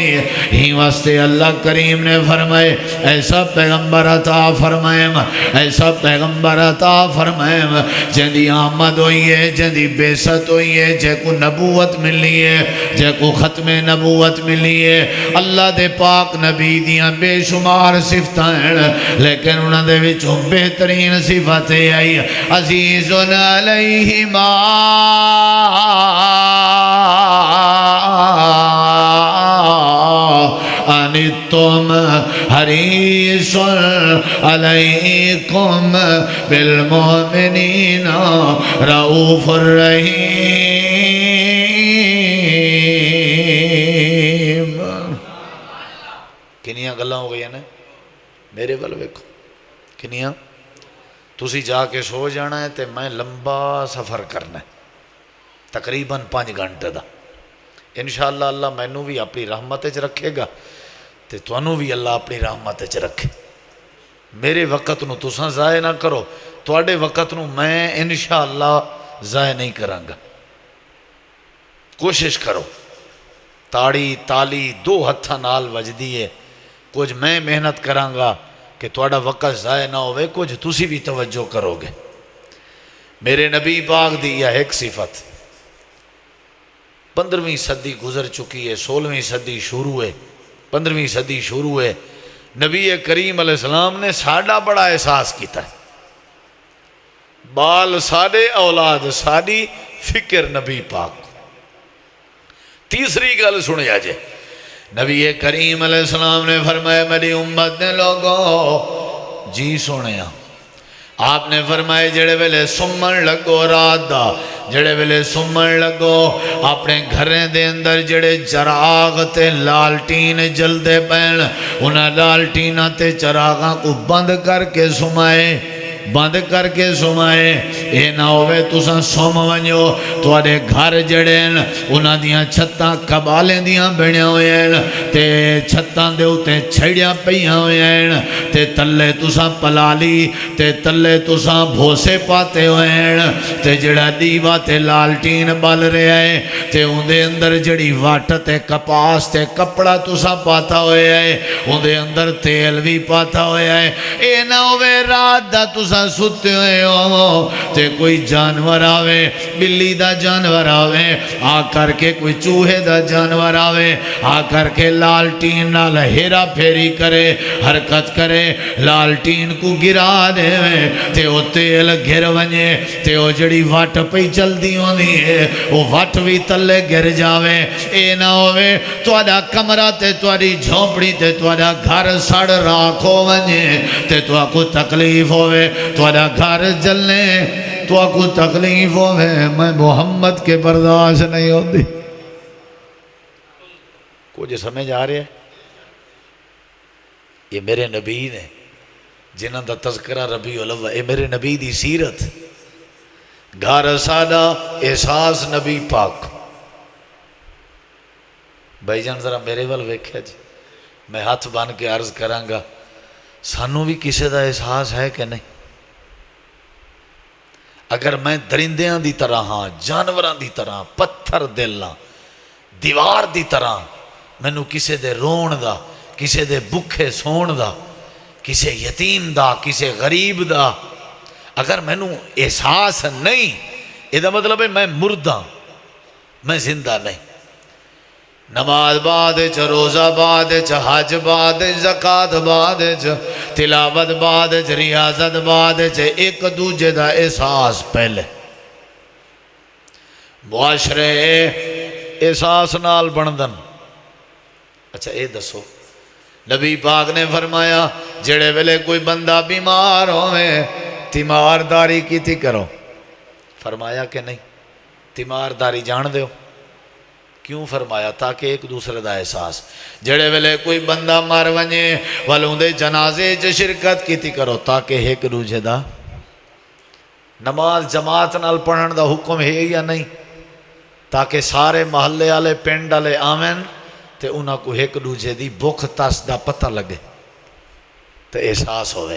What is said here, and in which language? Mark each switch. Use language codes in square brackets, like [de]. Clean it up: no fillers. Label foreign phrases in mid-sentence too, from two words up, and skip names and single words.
[pa] ہی واسطے اللہ کریم نے فرمائے ایسا پیغمبر عطا فرمائے ایسا پیغمبر عطا فرمائے جن دی آمد ہوئی ہے جن دی بیست ہوئی ہے جے کو نبوت ملی ہے جے کو ختم نبوت ملی ہے. اللہ دے پاک نبی دیاں بے شمار صفتاں ہیں لیکن انہاں دے وچوں بہترین صفت آئی [ar] عزیز علیہ ما انتم حریص علیکم بالمؤمنین رؤوف الرحیم. [pa] کنیاں گلاں ہو گئی ہیں میرے ول ویکھو کنیاں. تسی جا کے سو جانا ہے تے میں لمبا سفر کرنا ہے تقریباً 5 گھنٹے دا. انشاءاللہ اللہ مینوں بھی اپنی رحمت وچ رکھے گا تے تانوں بھی اللہ اپنی رحمت وچ رکھے. میرے وقت نو تساں ضائع نہ کرو تواڈے وقت نو میں انشاءاللہ ضائع نہیں کرانگا. کوشش کرو تاڑی تالی 2 ہتھاں نال وجدی ہے. کچھ میں محنت کرانگا کہ تواڈا وقت ضائع نہ ہوئے کچھ تسی بھی توجہ کرو گے. میرے نبی پاک دی یہ ایک صفت 15ویں صدی گزر چکی ہے 16ویں صدی شروع ہے 15ویں صدی شروع ہے. نبی کریم [ar] علیہ السلام [pa] نے ساڈا بڑا احساس کیتا ہے. بال ساڈے اولاد ساڈی فکر نبی پاک. تیسری گل سنیا جے نبی کریم [ar] علیہ السلام [pa] نے فرمایا میری امت نے لوگوں جی سنیا آپ نے فرمائے جڑے ویلے سمن لگو رات دا جڑے ویلے سمن لگو اپنے گھریں دے اندر جڑے چراغ تے لالٹین جلدے پین انہاں لالٹینہ تے چراغاں کو بند کر کے سمائے اے نہ ہوئے تساں سوم ونجو تواڈے گھر جڑے انہاں دیاں چھتاں کبالیں دیاں بنیاں ہوئے ہیں تے چھتاں دے اوتے چھڑیاں پیاں ہوئے ہیں تے تلے تساں پلالی تے تلے تساں بھوسے پاتے ہوئے ہیں تے جڑا دیوا تے لالٹین بل رہے ہیں تے ان دے اندر جڑی واٹ تے کپاس تے کپڑا تساں پاتا ہوئے ہیں ان دے اندر تیل بھی پاتا ہوئے ہیں. اے نہ ہوئے رات دا تساں ستے ہوئے ہو تے کوئی جانور آوے بلی دا جانور آوے آ کر کے کوئی چوہے دا جانور آوے آ کر کے لالٹین نال ہیرا پھیری کرے حرکت کرے لالٹین کو گرا دے تے او تیل گر ونجے تے او جڑی وٹ پئی چلدی ہوندی ہے او وٹ بھی تلے گر جاوے. اے نہ ہوئے تواڈا کمرہ تے تواڈی جھونپڑی تے تواڈا گھر سڑ راکھ ہو ونجے تے تواڈا کو تکلیف ہوئے تواڈا گھر جلنے تو کو تکلیف ہوئے میں محمد [ur] کے برداشت نہیں ہوتی. [pa] کچھ سمجھ آ رہے ہیں یہ میرے نبی نے جنہاں دا تذکرہ ربیع الاول یہ میرے نبی دی سیرت گھر سادہ احساس نبی پاک. بھائی جان ذرا میرے وال ویکھیا جی میں ہاتھ بان کے عرض کرانگا سانوں بھی کسی دا احساس ہے کہ نہیں. اگر میں درندیاں دی طرح ہاں جانوراں دی طرح پتھر دل ہاں دیوار دی طرح مینوں کسے دے رون دا کسے دے بکھے سون دا کسے یتیم دا کسے غریب دا اگر مینو احساس نہیں، یہ مطلب ہے میں مردہ، میں زندہ نہیں۔ نماز بعد چ، روزہ بعد چ، حج بعد چ، زکات بعد چ، تلاوت بعد چ، ریاضت بعد چ، ایک دوجے دا احساس پہلے۔ معاشرے احساس نال بندن۔ اچھا اے دسو، نبی پاک نے فرمایا جڑے ویلے کوئی بندہ بیمار ہوئے تیمارداری کیتی کرو، فرمایا کہ نہیں؟ تیمارداری جان دیو، کیوں فرمایا؟ تاکہ ایک دوسرے دا احساس۔ جڑے ویلے کوئی بندہ مر ونجے والوں دے جنازے چ شرکت کیتی کرو، تاکہ ایک دوجے دا۔ نماز جماعت نال پڑھن دا حکم ہے یا نہیں؟ تاکہ سارے محلے والے پنڈ والے آویں تے انہاں کو ایک دوجے دی بھوک تس دا پتہ لگے تے احساس ہوئے۔